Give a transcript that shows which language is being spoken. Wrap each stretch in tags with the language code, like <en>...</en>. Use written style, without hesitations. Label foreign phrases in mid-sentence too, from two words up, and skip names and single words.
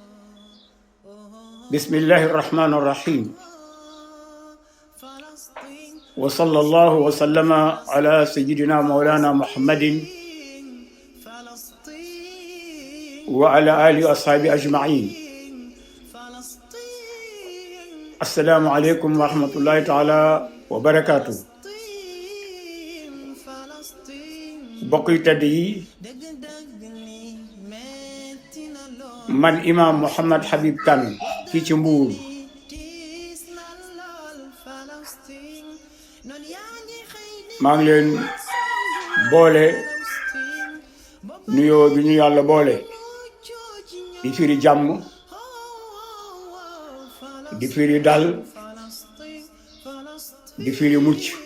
<ar>بسم الله الرحمن الرحيم، وصلى الله وسلم على سيدنا مولانا محمد وعلى آله وأصحابه أجمعين. السلام عليكم ورحمة الله تعالى وبركاته.</ar> <wo>bokk yu tedd yi, man imam Mouhamed Habib Kane fii ci Mbuur maa ngi leen boole nuyoo bi ñu yàlla boole di firi jàmm, di firi dal, di firi mucc.</wo>